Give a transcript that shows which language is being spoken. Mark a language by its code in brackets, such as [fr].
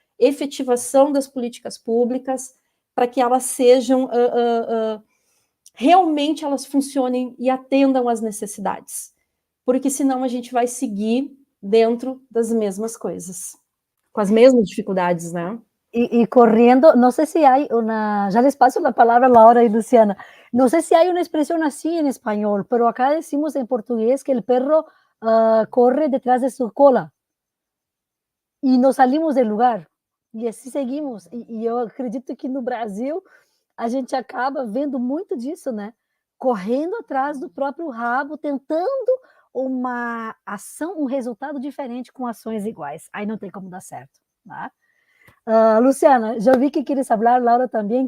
[pt] Efetivação das políticas públicas para que elas sejam realmente elas funcionem e atendam às necessidades, porque senão a gente vai seguir dentro das mesmas coisas, com as mesmas dificuldades, né? [es] Y corriendo, no sé si hay una, ya les paso la palabra a Laura y Luciana, no sé si hay una expresión así en español, pero acá decimos en portugués que el perro corre detrás de su cola y nos salimos del lugar [pt] e assim seguimos. E eu acredito que no Brasil a gente acaba vendo muito disso, né? Correndo atrás do próprio rabo, tentando uma ação, um resultado diferente com ações iguais. Aí não tem como dar certo, tá? Luciana, já vi que queres falar, Laura também.